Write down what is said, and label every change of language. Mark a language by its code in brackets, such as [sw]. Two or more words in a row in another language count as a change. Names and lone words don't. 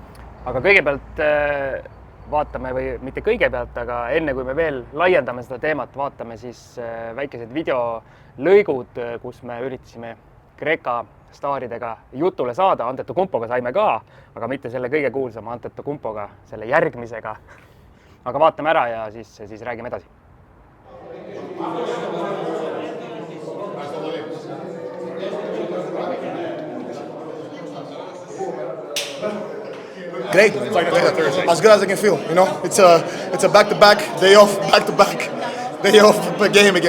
[et] Aga kõigepealt vaatame või mitte kõigepealt, aga enne kui me veel laiendame seda teemat, vaatame siis väikesed videolõigud, kus me üritasime Kreeka staaridega jutule saada. Antetokounmpoga saime ka, aga mitte selle kõige kuulsama Antetokounmpoga, selle järgmisega. Aga vaatame ära ja siis räägime edasi. [en] Great, man. As good as I can feel. You know, it's a back-to-back day off, back-to-back day off game again.